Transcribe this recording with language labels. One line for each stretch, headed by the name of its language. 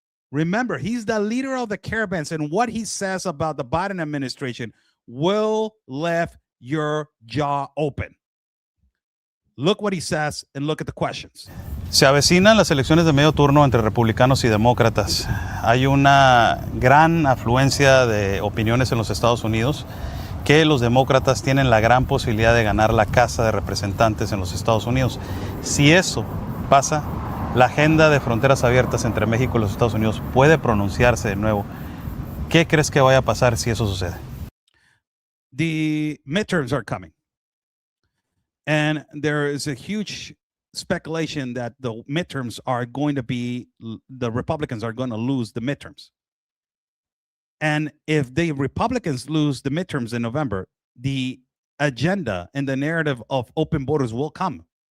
English: Remember, he's the leader of the caravans, and what he says about the Biden administration will leave your jaw open. Look what he says and look at the questions.
Spanish: Se avecinan las elecciones de medio turno entre republicanos y demócratas. Hay una gran afluencia de opiniones en los Estados Unidos que los demócratas tienen la gran posibilidad de ganar la Casa de Representantes en los Estados Unidos. Si eso pasa, la agenda de fronteras abiertas entre México y los Estados Unidos puede pronunciarse de nuevo. ¿Qué crees que vaya a pasar si eso sucede?
English: The midterms are coming. And there is a huge speculation that the midterms are going to be, the Republicans are going to lose the midterms. And if the Republicans lose the midterms in November, the agenda and the narrative of open borders will come.